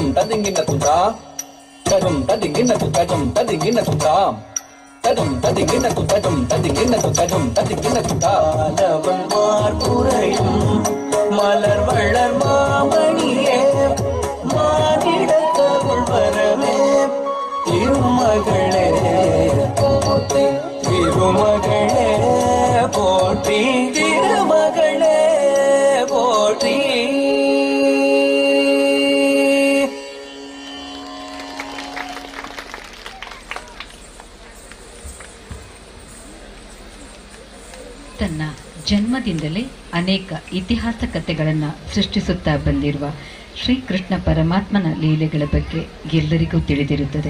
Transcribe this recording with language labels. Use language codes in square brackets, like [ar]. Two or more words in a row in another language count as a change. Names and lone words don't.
[ta] ತದಿಂಗಿನ ತುತ ತಜಂ ತದಿಂಗಿನ ತು ತಜಂ ತದಿಂಗಿನ ತುತ தஜம் ததிங்கின து தஜம் ததிங்கின து தஜம் ததிங்கின து தாலவன் மார்புரையும் மலர் வளர் மாமணியே மானிட கருள் வரவே திருமகளே போற்றி திருமகளே போற்றி திருமகளே போற்றி [kn] ತನ್ನ ಜನ್ಮದಿಂದಲೇ ಅನೇಕ ಇತಿಹಾಸ ಕಥೆಗಳನ್ನು ಸೃಷ್ಟಿಸುತ್ತಾ ಬಂದಿರುವ ಶ್ರೀಕೃಷ್ಣ ಪರಮಾತ್ಮನ ಲೀಲೆಗಳ ಬಗ್ಗೆ ಎಲ್ಲರಿಗೂ ತಿಳಿದಿರುತ್ತದೆ.